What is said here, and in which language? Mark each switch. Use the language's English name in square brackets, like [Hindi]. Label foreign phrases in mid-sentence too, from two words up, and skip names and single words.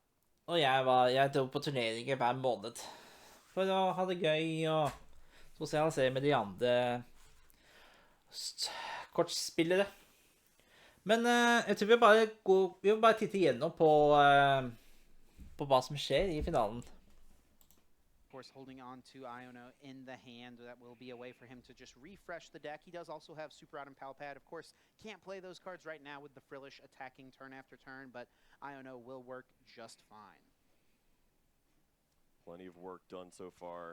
[Norwegian] Og jeg dro på turneringer hver måned for å ha det gøy og sosialisere med de andre kortspillere. Men jeg tror vi vil bare titte igjennom på hva som skjer i finalen. [English] Of course, holding on to Iono in the hand, that will be a way for him to just refresh the deck. He does also have Super Rod and Pal Pad. Of course, can't play those cards right now with the Frillish attacking turn after turn, but Iono will work just fine. Plenty of work done so far.